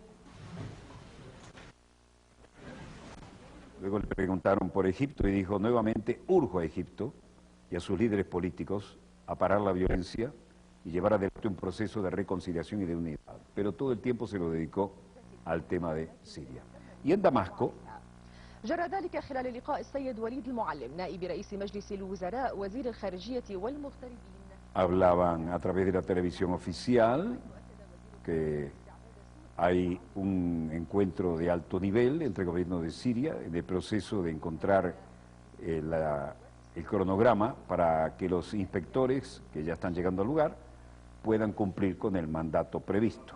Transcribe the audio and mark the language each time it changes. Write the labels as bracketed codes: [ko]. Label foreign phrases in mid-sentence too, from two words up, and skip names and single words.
[es] Luego le preguntaron por Egipto y dijo, nuevamente urjo a Egipto y a sus líderes políticos a parar la violencia y llevar adelante un proceso de reconciliación y de unidad. Pero todo el tiempo se lo dedicó al tema de Siria. Y en Damasco, [ar] جرى ذلك خلال لقاء السيد وليد المعلم نائب رئيس مجلس الوزراء وزير الخارجية والمغتربين. [es] Hablaban a través de la televisión oficial que hay un encuentro de alto nivel entre el gobierno de Siria en el proceso de encontrar el cronograma para que los inspectores que ya están llegando al lugar puedan cumplir con el mandato previsto.